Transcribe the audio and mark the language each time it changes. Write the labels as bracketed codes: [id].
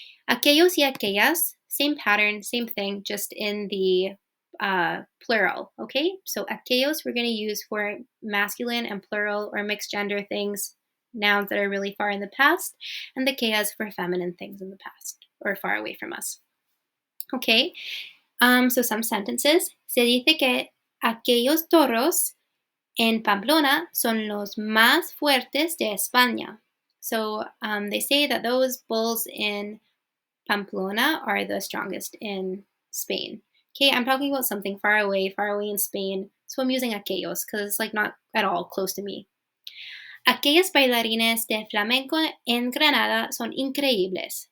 [en] Aquellos y aquellas, same pattern, same thing, just in the plural, okay? So aquellos we're going to use for masculine and plural or mixed gender things, nouns that are really far in the past, and the aquellas for feminine things in the past or far away from us. Okay, so some sentences. [es] Se dice que aquellos toros en Pamplona son los más fuertes de España. [en] So they say that those bulls in Pamplona are the strongest in Spain. Okay, I'm talking about something far away in Spain. So I'm using aquellos because it's like not at all close to me. [es] Aquellos bailarines de flamenco en Granada son increíbles.